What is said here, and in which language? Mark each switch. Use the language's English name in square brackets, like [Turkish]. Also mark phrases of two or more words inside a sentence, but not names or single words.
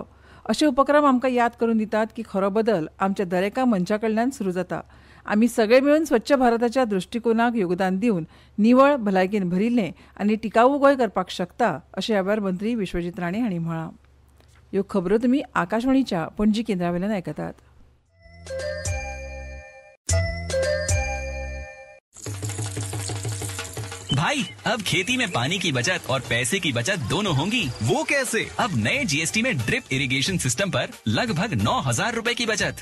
[Konkani] अशे उपक्रम आमकां याद करून दितात की खरो बदल आमच्या दरेका मनशा कडल्यान सुरू जाता. आमी सगळे मेळून स्वच्छ भारताच्या दृश्टिकोनाक योगदान दिवन निवळ, भलायकेन भरिल्लें आनी टिकाऊ गोंय करपाक शकता अशें ह्या वेळार मंत्री विश्वजीत राणे हांणी म्हळां. ह्यो खबरो तुमी आकाशवाणीच्या पणजी केंद्रावेल्यान आयकतात. [Hindi] भाई, अब खेती में पानी की बचत और पैसे की बचत दोनों होंगी। वो कैसे? अब नए जीएसटी में [English] drip irrigation system [Hindi] पर लगभग 9,000 रुपए की बचत।